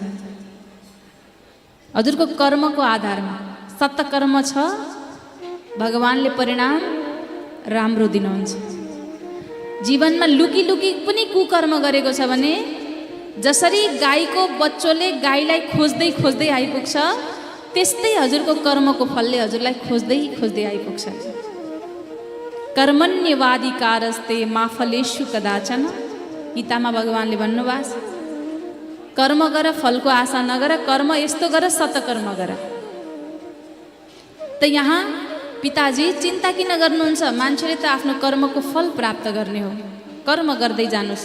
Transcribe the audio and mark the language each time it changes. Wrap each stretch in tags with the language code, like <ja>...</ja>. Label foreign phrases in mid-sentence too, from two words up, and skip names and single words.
<ne>हजुरको कर्मको आधारमा सत्कर्म छ, भगवानले परिणाम राम्रो दिनुहुन्छ। जीवनमा लुकी लुकी पनि कुकर्म गरेको छ भने जसरी गाईको बच्चोले गाईलाई खोज्दै खोज्दै आइपुग्छ, त्यस्तै हजुरको कर्मको फलले हजुरलाई खोज्दै खोज्दै आइपुग्छ।</ne> <sa>कर्मण्यवाधिकारस्ते मा फलेषु कदाचन,</sa> <ne>गीतामा भगवानले भन्नुभएको छ, कर्म गर फलको आशा नगर, कर्म यस्तो गर सत्कर्म गर। त यहाँ पिताजी चिन्ता किन गर्नुहुन्छ? मान्छेले त आफ्नो कर्मको फल प्राप्त गर्ने हो, कर्म गर्दै जानुहोस्।</ne>